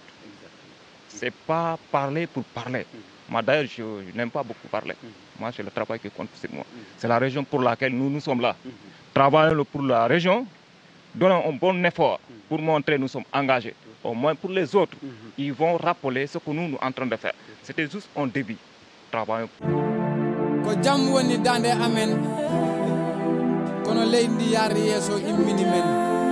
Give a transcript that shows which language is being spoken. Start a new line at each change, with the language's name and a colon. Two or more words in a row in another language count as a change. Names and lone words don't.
French: Ce n'est pas parler pour parler. Moi d'ailleurs, je n'aime pas beaucoup parler. Moi, c'est le travail qui compte pour moi. C'est la région pour laquelle nous sommes là. Travaillons pour la région, donnons un bon effort pour montrer que nous sommes engagés. Au moins pour les autres, ils vont rappeler ce que nous sommes en train de faire. C'était juste un début. Travaillons.
Fula: Ko jam woni dande amen kono leydi yaari yeso immini men